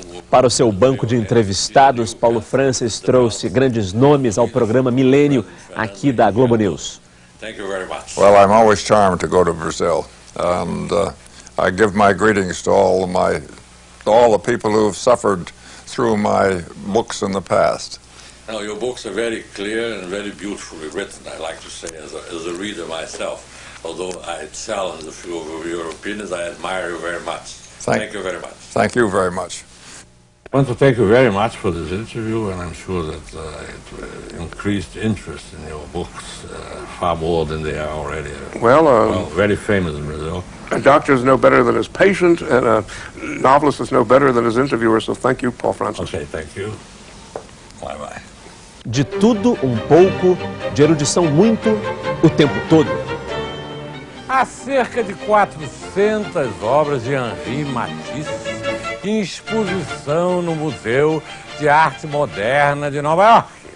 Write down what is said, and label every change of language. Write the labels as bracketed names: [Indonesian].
[Portuguese] Para o seu banco de entrevistados, Paulo Francis trouxe grandes nomes ao programa Milênio, aqui da Globo News. [English] Well, I'm always charmed to go to Brazil, and I give my greetings to all the people who have suffered through my books in the past. No, your books are very clear and very beautifully written, I like to say, as a reader myself. Although I challenge a few of your opinions, I admire you very much. Thank you very much. Thank you very much. I want to thank you very much for this interview, and I'm sure that it increased interest in your books far more than they are already. Well, very famous in Brazil. A doctor is no better than his patient, and a novelist is no better than his interviewer, so thank you, Paul Francis. Okay, thank you. Bye-bye. [Portuguese] De tudo um pouco, de erudição muito, o tempo todo. Há cerca de 400 obras de Henri Matisse em exposição no Museu de Arte Moderna de Nova York.